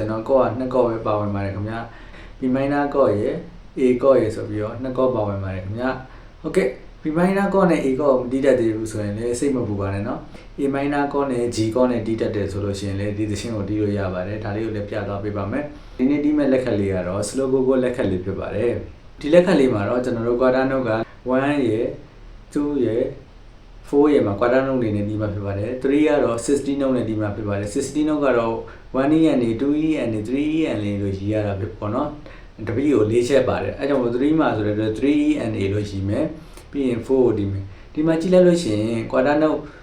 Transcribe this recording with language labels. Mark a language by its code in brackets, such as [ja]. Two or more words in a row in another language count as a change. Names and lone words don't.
[my] ရင်တော့ကော့ကနှစ်ကော့ပဲပါဝင်ပါတယ်ခင်ဗျာ [en] B minor [my] ကော့ရဲ့ A ကော့ရဲ့ဆိုပြီးတော့နှစ်ကော့ပါဝင်ပါတယ်ခင်ဗျာဟုတ်ကဲ့ [en] B minor [my] ကော့နဲ့ A ကော့ကိုမတီးတတ်သေးဘူးဆိုရင်လည်းစိတ်မ ပူပါနဲ့เนาะ [en] A minor [my] ကော့နဲ့ G ကော့နဲ့တီးတတ်တယ်ဆိုလို့ရှိရင်လည်းဒီသချင်းကိုတီးလို့ရပါတယ်ဒါလေးကိုလည်းပြသွားပေးပါမယ်ဒီနေ့ တီးမဲ့လက်ခတ်လေးကတော့ [en] slow go [my] လက်ခတ်လေးဖြစ်ပါတယ်ဒီလက်ခတ်လေးမှာတော့ကျွန်တော်တို့ [en] quarter note [my] က1ရယ်2ရယ်4ရယ်မှာ [en] quarter note [my] လေးနဲ့တီးမှာဖြစ်ပါတယ်3ကတော့60 note နဲ့တီးမှာဖြစ်ပါတယ်60 note ကတော့ [en] 1 E and 2 E and 3 E and [my] လို့ရည်ရတာဖြစ်ပေါ့နော်တပည့်ကို၄ချက်ပါတယ်အဲကြောင့်3မှာဆိုတော့ [en] 3 E and A [my] လို့ရည်မယ်ပြီးရင်4ကိုတီးမယ်ဒီမှာကြည့်လိုက်လို့ရှိရင် [en] quarter note